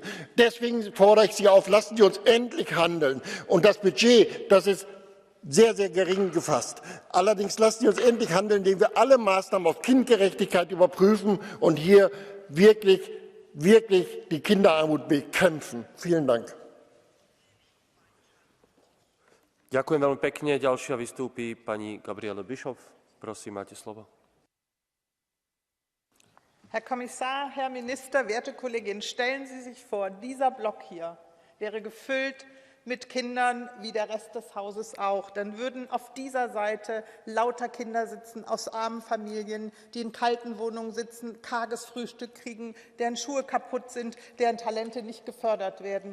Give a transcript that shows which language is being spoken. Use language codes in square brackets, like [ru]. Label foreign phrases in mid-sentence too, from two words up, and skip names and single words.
[de] Deswegen fordere ich Sie auf, lassen Sie uns endlich handeln. Und das Budget, das ist sehr, sehr gering gefasst. Allerdings lassen Sie uns endlich handeln, indem wir alle Maßnahmen auf Kindgerechtigkeit überprüfen und hier wirklich die Kinderarmut bekämpfen. Vielen Dank. [sk] Ďakujem veľmi pekne. Ďalšia vystúpi pani Gabriele Bischof. Prosím, máte slovo. [de] Herr Kommissar, Herr Minister, werte Kolleginnen, stellen Sie sich vor, dieser Block hier wäre gefüllt mit Kindern wie der Rest des Hauses auch. Dann würden auf dieser Seite lauter Kinder sitzen aus armen Familien, die in kalten Wohnungen sitzen, karges Frühstück kriegen, deren Schuhe kaputt sind, deren Talente nicht gefördert werden.